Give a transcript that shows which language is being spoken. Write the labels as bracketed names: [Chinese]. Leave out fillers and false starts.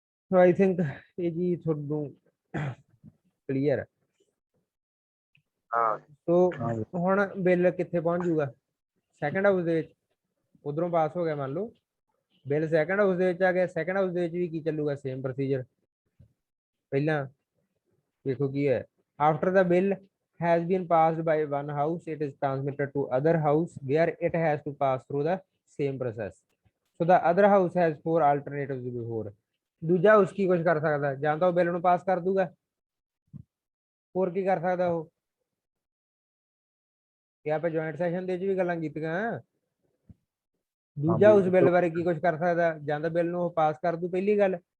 [Punjabi] So [English] I think [Punjabi] ਇਹ ਜੀ ਤੁਹਾਨੂੰ ਕਲੀਅਰ ਹੈ। ਸੋ ਹੁਣ ਬਿੱਲ ਕਿੱਥੇ ਪਹੁੰਚ ਜੂਗਾ, ਸੈਕੰਡ ਹਾਊਸ ਦੇ ਵਿੱਚ, ਉਧਰੋਂ ਪਾਸ ਹੋ ਗਿਆ ਮੰਨ ਲਓ, ਬਿੱਲ ਸੈਕੰਡ ਹਾਊਸ ਦੇ ਵਿੱਚ ਆ ਗਿਆ, ਸੈਕੰਡ ਹਾਊਸ ਦੇ ਵਿੱਚ ਵੀ ਕੀ ਚੱਲੂਗਾ, ਸੇਮ ਪ੍ਰੋਸੀਜਰ। ਪਹਿਲਾਂ ਦੇਖੋ ਕੀ ਹੈ, [English] After the bill has been passed by one house, it is transmitted to other house where it has to pass through the same process. So the other house has 4 alternatives before. [Punjabi] ਦੂਜਾ house ਕੀ ਕੁਝ ਕਰ ਸਕਦਾ, ਜਾਂ ਤਾਂ ਉਹ bill ਨੂੰ ਪਾਸ ਕਰ ਦੂਗਾ, ਹੋਰ ਕੀ ਕਰ ਸਕਦਾ ਉਹ, ਕਿ ਆਪਾਂ ਜੁਆਇੰਟ ਸੈਸ਼ਨ ਦੇ ਵਿੱਚ ਵੀ ਗੱਲਾਂ ਕੀਤੀਆਂ। ਦੂਜਾ ਉਸ ਬਿੱਲ ਬਾਰੇ ਕੀ ਕੁਝ ਕਰ ਸਕਦਾ, ਜਾਂ ਤਾਂ ਬਿੱਲ ਨੂੰ ਉਹ ਪਾਸ ਕਰ ਦੂ ਪਹਿਲੀ ਗੱਲ,